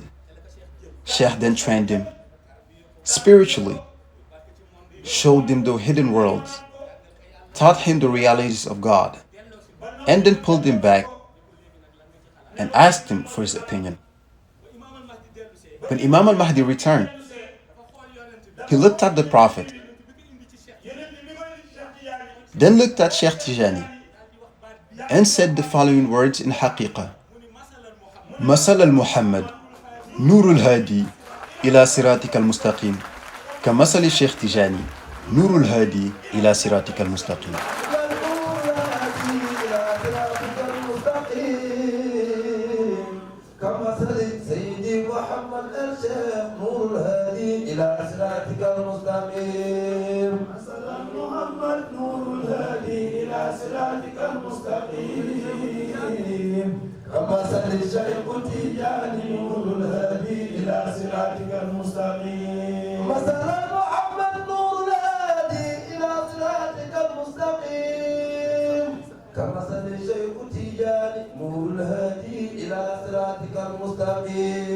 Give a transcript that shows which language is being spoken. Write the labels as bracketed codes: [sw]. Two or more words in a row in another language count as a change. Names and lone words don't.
[en] Sheikh then trained him spiritually, showed him the hidden worlds, taught him the realities of God, and then pulled him back and asked him for his opinion. When Imam al-Mahdi returned, he looked at the Prophet, then looked at Sheikh Tijani, and said the following words in Haqiqah. [ar] مثل المحمد نور الهادي إلى صراطك المستقيم كمثل شيخ تجاني نور الهادي إلى صراطك المستقيم. Seydi Mouhamed El Cheikh, نور الهادي إلى صراطك المستقيم. Muhammad, نور الهادي إلى صراطك المستقيم. كمثل الشيخ تجاني نور الهادي إلى صراطك المستقيم. مثل محمد نور الهادي إلى صراطك المستقيم. كمثل الشيخ تجاني نور الهادي إلى صراطك المستقيم.